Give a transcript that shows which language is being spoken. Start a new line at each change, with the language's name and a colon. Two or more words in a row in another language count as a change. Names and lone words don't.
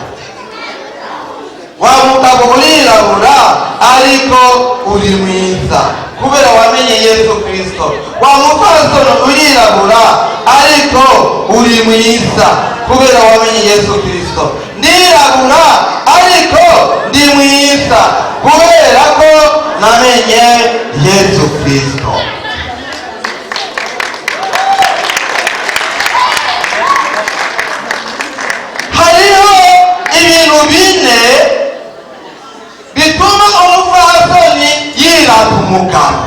Rundi: Wa mugabo urirabura ariko uri mwiza kubera wamenye Yesu Kristo. Wa mupfasoni urirabura ariko uri mwiza kubera wamenye Yesu Kristo. Ndirabura ariko ndi mwiza kubera ko namenye Yesu Kristo. Hariho ibintu bine bituma umupfasoni yirata umugabo.